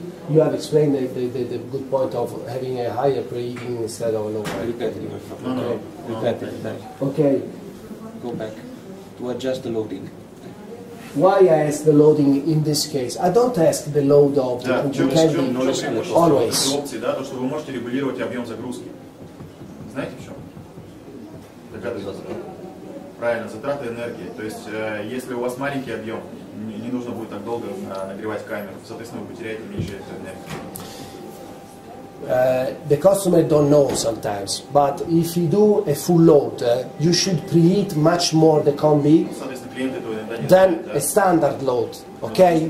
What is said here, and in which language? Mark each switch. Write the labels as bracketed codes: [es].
[en] You have explained the good point of having a higher preheating instead of a lower. Okay. Go back to adjust the loading. Why I ask the loading in this case? I don't ask the load of the cooking always. [ru] Да, то, что вы можете регулировать объем загрузки. Знаете в чем? Догадываетесь? Правильно, затраты энергии. То есть, если у вас маленький объем, не нужно будет так долго нагревать камеру, соответственно, вы потеряете меньше энергии. [en] The customer don't know sometimes, but if you do a full load, you should preheat much more the combi than a standard load, okay?